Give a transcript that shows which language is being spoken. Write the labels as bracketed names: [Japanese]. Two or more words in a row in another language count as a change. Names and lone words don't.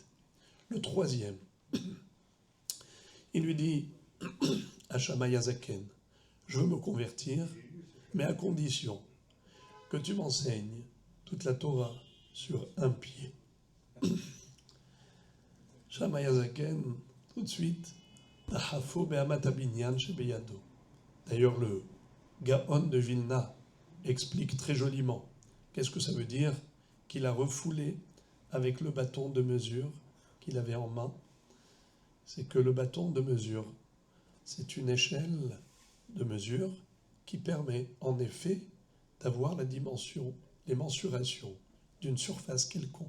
[French] Le troisième, il lui dit à Shammai Azaken, je veux me convertir, mais à condition que tu m'enseignes toute la Torah sur un pied. Shammai Azaken, tout de suite, [Hebrew] Ahafo be'amat abinyan shebeyado. [French] D'ailleurs, le Gaon de Vilna explique très joliment. Qu'est-ce que ça veut dire? Qu'il a refoulé avec le bâton de mesure qu'il avait en main. C'est que le bâton de mesure, c'est une échelle de mesure qui permet en effet d'avoir la dimension, les mensurations d'une surface quelconque.